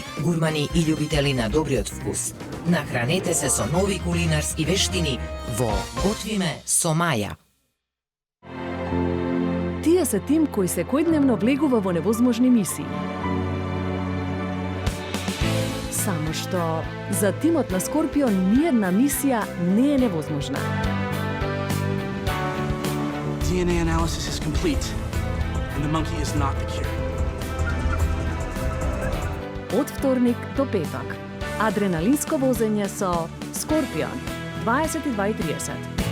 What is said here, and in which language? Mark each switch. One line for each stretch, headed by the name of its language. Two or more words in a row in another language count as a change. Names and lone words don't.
Macedonian: Гурмани и љубители на добриот вкус. Нахранете се со нови кулинарски вештини во Готвиме со Маја. Тие се тим кој секојдневно влегува во невозможни мисии. Само што за тимот на Скорпион ниедна мисија не е невозможна.
English: DNA analysis is complete, and the monkey is not the cure.
Macedonian: Од вторник до петок. Адреналинско возење со Скорпион. 22:30.